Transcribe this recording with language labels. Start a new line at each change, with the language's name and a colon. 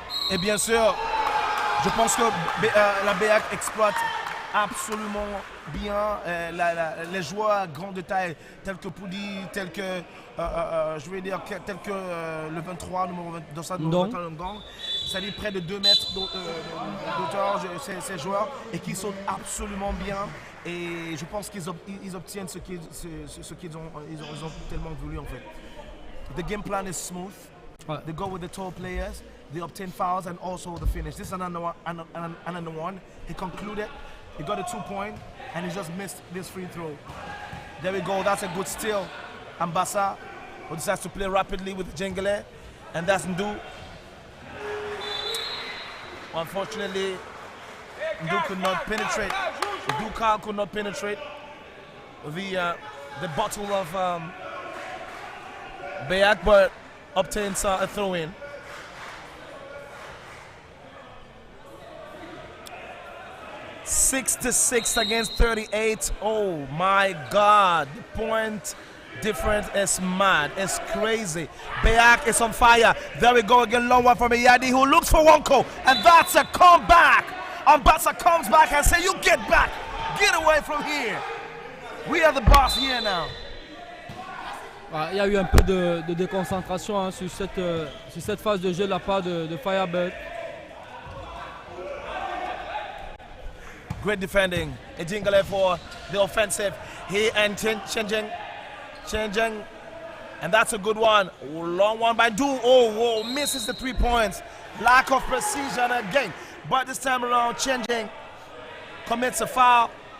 French: Et bien sûr, je pense que la BEAC exploite absolument bien les joueurs à grande taille, tels que Poudi, tels que, le 23, numéro 23, Ndong. C'est-à-dire près de 2 mètres d'auteur, ces joueurs, et qui sont absolument bien. Et je pense qu'ils obtiennent ce qu'ils ont tellement voulu en fait.
English: The game plan is smooth. They go with the tall players. They obtain fouls and also the finish. This is another one. He concluded. He got a 2-point and he just missed this free throw. There we go. That's a good steal. Ambassa who decides to play rapidly with Jengele, and that's Ndu. Unfortunately, Ndu could not penetrate. Ndu could not penetrate the bottle of BEAC, but obtains a throw-in. 66 against 38. Oh my God. The point difference is mad. It's crazy. BEAC is on fire. There we go again. Long one from Yadi who looks for Wonko. And that's a comeback. Ambassa comes back and says, you get back. Get away from here. We are the boss here now.
French: Il y a eu un peu de déconcentration hein, sur cette phase de jeu de la part de Firebird.
English: Great defending. Ejingale for the offensive. He and Chenjeng. And that's a good one. Oh, long one by Du. Oh, misses the 3 points. Lack of precision again. But this time around, Chenjeng commits a foul.